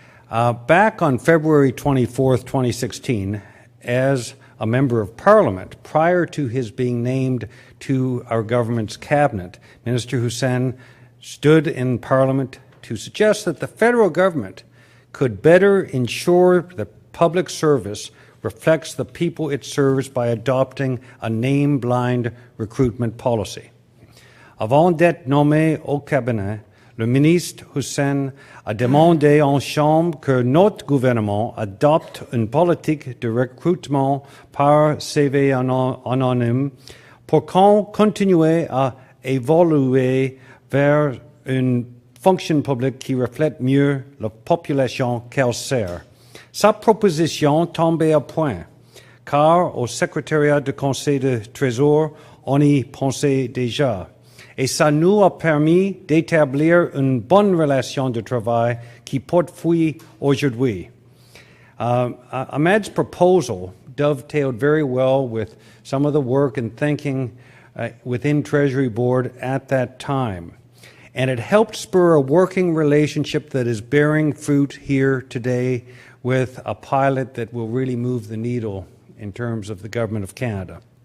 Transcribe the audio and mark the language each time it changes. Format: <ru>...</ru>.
<en>Back on February 24th, 2016, as a Member of Parliament, prior to his being named to our government's cabinet, Minister Hussen stood in Parliament to suggest that the federal government could better ensure that public service reflects the people it serves by adopting a name-blind recruitment policy.</en> <fr>Avant d'être nommé au cabinet, le ministre Hussen a demandé en Chambre que notre gouvernement adopte une politique de recrutement par CV anonyme pour continuer à évoluer vers une fonction publique qui reflète mieux la population qu'elle sert. Sa proposition tombait à point, car au secrétariat du Conseil de Trésor, on y pensait déjà. Et ça nous a permis d'établir une bonne relation de travail qui porte fruit aujourd'hui.</fr> <en>Ahmed's proposal dovetailed very well with some of the work and thinking within Treasury Board at that time. And it helped spur a working relationship that is bearing fruit here today with a pilot that will really move the needle in terms of the Government of Canada.</en>